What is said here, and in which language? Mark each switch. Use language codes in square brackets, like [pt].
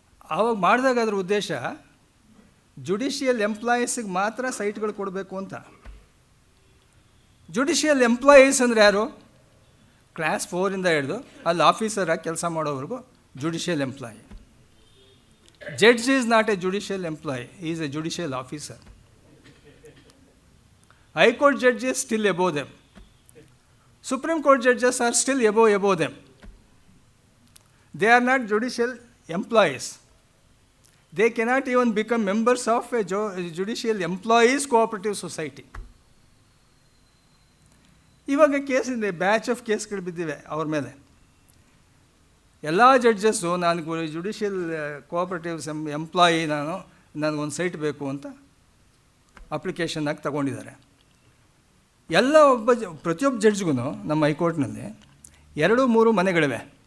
[kn] ಆವಾಗ ಮಾಡಿದಾಗ ಅದರ ಉದ್ದೇಶ ಜುಡಿಷಿಯಲ್ ಎಂಪ್ಲಾಯೀಸಿಗೆ ಮಾತ್ರ ಸೈಟ್ಗಳು ಕೊಡಬೇಕು ಅಂತ. ಜುಡಿಷಿಯಲ್ ಎಂಪ್ಲಾಯೀಸ್ ಅಂದರೆ ಯಾರು? ಕ್ಲಾಸ್ 4 ಹಿಡಿದು ಅಲ್ಲಿ ಆಫೀಸರಾಗಿ ಕೆಲಸ ಮಾಡೋವರೆಗೂ judicial employee. [en] Judge is not a judicial employee, is a judicial officer. High Court judges still above them. Supreme Court judges are still above them. They are not judicial employees. They cannot even become members of a judicial employees cooperative society. [kn] ಇವಾಗ ಕೇಸಿದೆ, batch of ಕೇಸ್ಗಳು ಬಿದ್ದಿವೆ ಅವ್ರ ಮೇಲೆ. ಎಲ್ಲ judges ನಾನು judicial cooperatives employee, ನನಗೊಂದು site ಬೇಕು ಅಂತ ಅಪ್ಲಿಕೇಶನ್ನಾಗಿ ತಗೊಂಡಿದ್ದಾರೆ. ಎಲ್ಲ ಪ್ರತಿಯೊಬ್ಬ ಜಡ್ಜ್ಗೂ ನಮ್ಮ ಹೈಕೋರ್ಟ್ನಲ್ಲಿ 2-3 ಮನೆಗಳಿವೆ.